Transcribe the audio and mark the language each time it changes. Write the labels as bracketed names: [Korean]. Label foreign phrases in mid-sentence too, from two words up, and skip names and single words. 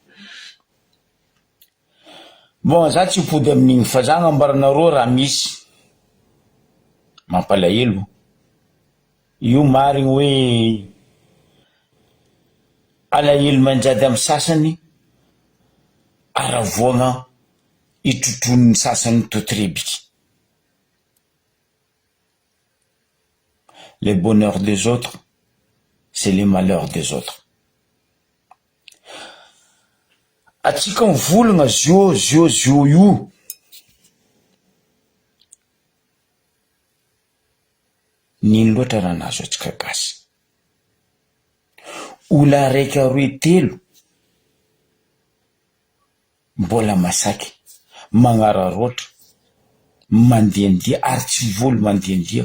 [Malagasy] Bon, za tsy hipody amin'igny fa za nambaranareo raha misy mampalahelo. Io marigny hoe alahelo manjady amin'ny sasany, aravoagna itrotron'ny sasany totorebiky. [French] Le bonheur des autres, c'est le malheur des autres. [Malagasy] Atsika mivolagna zio io. Nino loatra raha nazo atsika gasy. Ola raika roe telo mbola masaky, magnararoatra, mandiandia, ary tsy volo mandiandia.